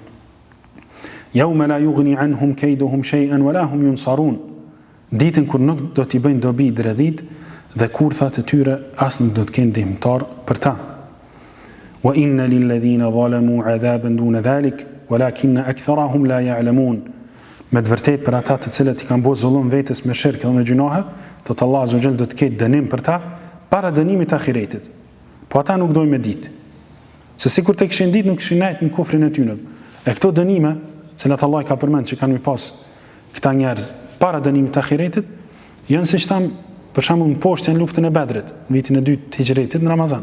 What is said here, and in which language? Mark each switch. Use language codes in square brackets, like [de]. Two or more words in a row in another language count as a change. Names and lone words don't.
[ar] يوم لا يغني عنهم كيدهم شيئا ولا هم ينصرون, [sq] ditën kur nuk do t'i bëjnë dobi dredhit dhe kurthat e tyre as nuk do të kenë ndihmëtar për ta. [ar] وإن للذين ظلموا عذابا دون ذلك ولكن أكثرهم لا يعلمون. [sq] Me të vërtetë për ata të cilët I kanë bërë zullum vetes me shirk dhe me gjunahe, të Allah [ar] عز وجل [sq] do të ketë dënim për ta para dënimit të ahiretit. Po ata nuk dojnë me ditë. Se sikur të kishin ditë nuk kishin nejtë në kufrin e tyre. E këto dënime, cilat Allah I ka përmend që kanë mi pas këta njerëz para dënimit të ahiretit, janë siç tham për shembull në poshtën e luftën e Bedrit, në vitin e 2 të Hijretit në Ramazan.